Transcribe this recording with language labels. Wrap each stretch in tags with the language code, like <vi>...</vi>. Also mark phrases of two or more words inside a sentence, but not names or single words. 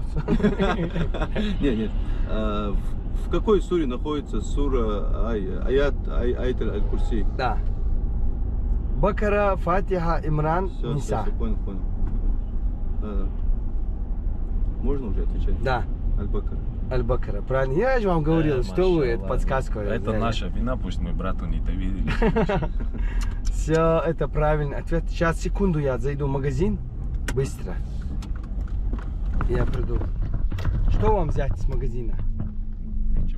<ru>Нет. В какой суре находится сура аят Аль-Курси? Да. Бакара, Фатиха, Имран, Все, Ниса. понял. Да. Можно уже отвечать? Да. Аль-Бакара. Аль-Бакара. Правильно. Я же вам говорил, что вы, это подсказка. Это наша вина, пусть мы брату не доверили. Все, это правильный ответ. Сейчас, секунду, я зайду в магазин. Быстро. Я приду. Что вам взять с магазина? Ничего</ru>